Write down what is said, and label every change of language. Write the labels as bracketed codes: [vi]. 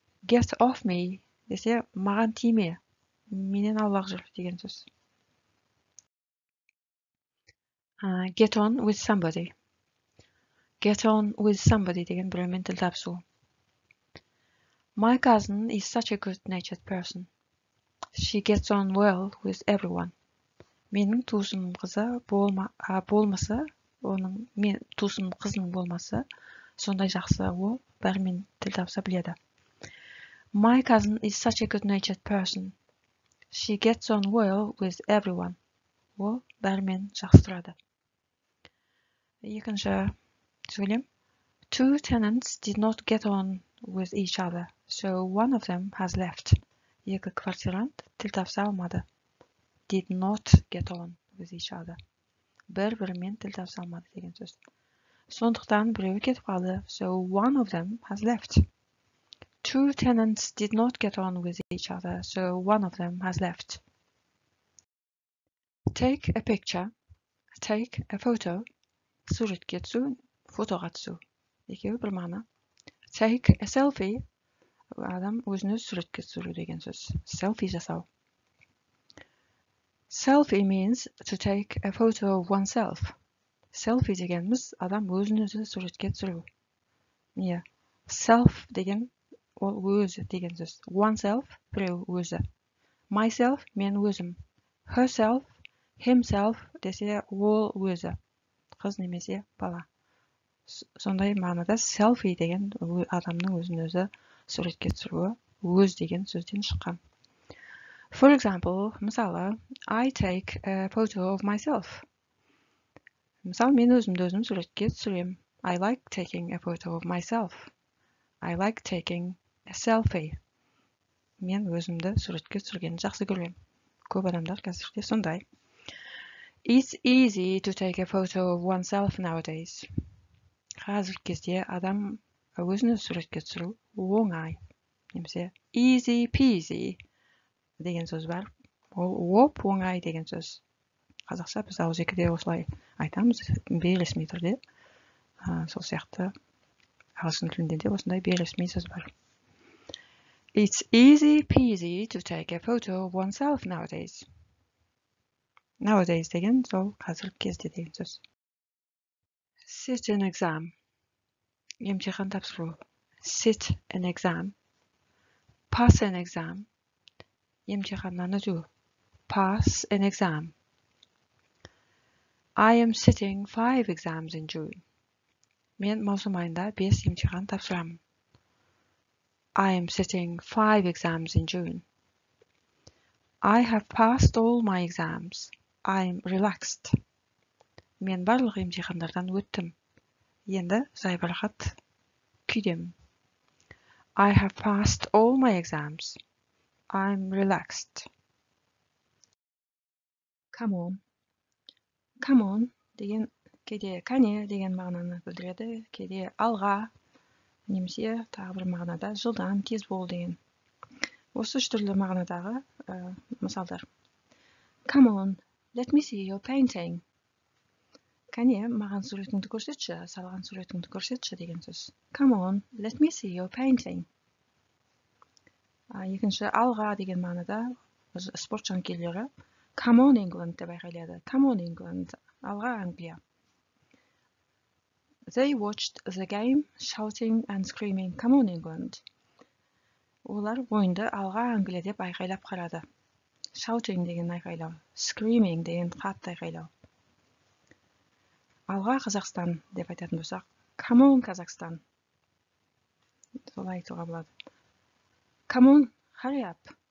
[en] Get off me [kk] десе маған тиме. Менен аулақ жүр деген сөз. [en] Get on with somebody. Get on with somebody [kk] деген біреумен тіл табысу. [en] My cousin is such a good-natured person. She gets on well with everyone. [kk] Менің туысым қызы болмаса, мен туысым қызының болмасы, сондай жақсы ол бәрімен тіл табыса біледі. [en] My cousin is such a good-natured person. She gets on well with everyone. [kk] Ол бәрімен жақсы тұрады. Екінші сөйлем. [en] Two tenants did not get on with each other, so one of them has left. [kk] Екі квартирант тіл табыса алмады. [en] did not get on with each other. [kk] Бір-бірімен тіл табыса алмады деген сөз. Сондықтан біреуі кетіп қалды. [en] So one of them has left. Two tenants did not get on with each other, so one of them has left. Take a picture. Take a photo. [kk] Суретке түсу, фотоға түсу. Екеуі бір мағына. [en] Take a selfie. [kk] Адам өзін өзі суретке түсіру деген сөз. Selfie жасау. [en] Selfie means to take a photo of oneself. [kk] Selfie дегеніміз адам өзін өзі суретке түсіру. Міне, self деген ол өзі деген сөз. Oneself біреу өзі. Myself мен өзім. Herself, himself десе ол өзі. Қыз немесе бала. Сондай мағынада selfie деген адамның өзін өзі суретке түсіруі өз деген сөзден шыққан. [en] For example, мысалы, I take a photo of myself. [kk] Мысалы, мен өзімді өзім суретке түсірем. [en] I like taking a photo of myself. I like taking a selfie. [kk] Мен өзімді суретке түсіргенді жақсы көрем. Көп адамдар қазірде сондай. [en] It's easy to take a photo of oneself nowadays. [kk] Қазіргі кезде адам өзін өзі суретке түсіру оңай. Немесе easy peasy деген сөз бар. Ол оп оңай деген сөз. Қазақша біз ауызекіде осылай айтамыз, бейресми түрде. Сол сияқты ағылшын тілінде де осындай бейресми сөз бар. [en] It's easy peasy to take a photo of oneself nowadays. [kk] Nowadays деген сол қазіргі кезде деген сөз. [en] Sit an exam. [kk] Емтихан тапсыру. [en] Sit an exam. Pass an exam. [kk] Емтиханнан өту. [en] Pass an exam. I am sitting 5 exams in June. [kk] Мен маусым айында 5 емтихан тапсырамын. [en] I am sitting 5 exams in June. I have passed all my exams. I am relaxed. [kk] Мен барлық емтихандардан өттім. Енді жайбарақат күйдемін. [en] I have passed all my exams. I'm relaxed. Come on. [kk] Come on деген кейде кәне деген мағынаны білдіреді, кейде алға, немесе тағы бір мағынада жылдам, тез бол деген. Осы үш түрлі мағынадағы мысалдар. [en] Come on, let me see your painting. [kk] Кәне, маған суретіңді көрсетші, салған суретіңді көрсетші деген сөз. [en] Come on, let me see your painting. [kk] Екінші алға деген мағынада спорт жанкүйерлері [en] Come on England [kk] деп айқайлады. [en] Come on England, [kk] алға Англия. [en] They watched the game, shouting and screaming, Come on England. [kk] Олар ойынды алға Англия деп айқайлап қарады. Shouting деген айқайлау, screaming деген қатты айқайлау. Алға Қазақстан деп айтатын болсақ, [en] Come on [kk] Қазақстан. Солай айтуға болады. [en] Come on, hurry up.